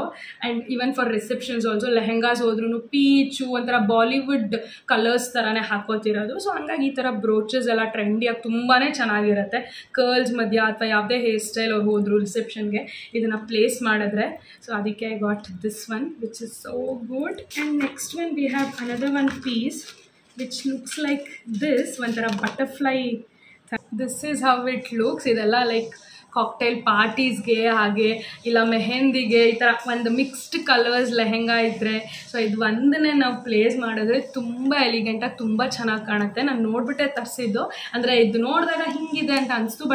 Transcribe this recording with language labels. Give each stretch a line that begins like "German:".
English: and even for receptions also
Kannada: lehengas ಹೋದ್ರೂ peach ಒಂಥರ Bollywood colours ಥರನೇ ಹಾಕೋತಿರೋದು. ಸೊ ಹಂಗಾಗಿ ಈ ಥರ ಬ್ರೋಚಸ್ ಎಲ್ಲ ಟ್ರೆಂಡಿಯಾಗಿ ತುಂಬಾ ಚೆನ್ನಾಗಿರುತ್ತೆ. ಕರ್ಲ್ಸ್ ಮಧ್ಯ ಅಥವಾ ಯಾವುದೇ ಹೇರ್ ಸ್ಟೈಲ್ ಅವ್ರು ಹೋದ್ರು ರಿಸೆಪ್ಷನ್ಗೆ ಇದನ್ನು ಪ್ಲೇಸ್ ಮಾಡಿದ್ರೆ.
English: So ಅದಕ್ಕೆ I got this one which is so good. And next one we have another one piece which looks like this, one tara butterfly. This is how it looks.
Kannada: idella like cocktail ಪಾರ್ಟೀಸ್ಗೆ ಹಾಗೆ ಇಲ್ಲ ಮೆಹಂದಿಗೆ ಈ ಥರ ಒಂದು mixed colours lehenga ಇದ್ದರೆ so ಇದು ಒಂದನ್ನೇ ನಾವು place ಮಾಡಿದ್ರೆ ತುಂಬ ಎಲಿಗೆಂಟಾಗಿ ತುಂಬ ಚೆನ್ನಾಗಿ ಕಾಣುತ್ತೆ. ನಾನು ನೋಡಿಬಿಟ್ಟೆ ತರಿಸಿದ್ದು, ಅಂದರೆ ಇದು ನೋಡಿದಾಗ ಹಿಂಗಿದೆ ಅಂತ ಅನಿಸ್ತು.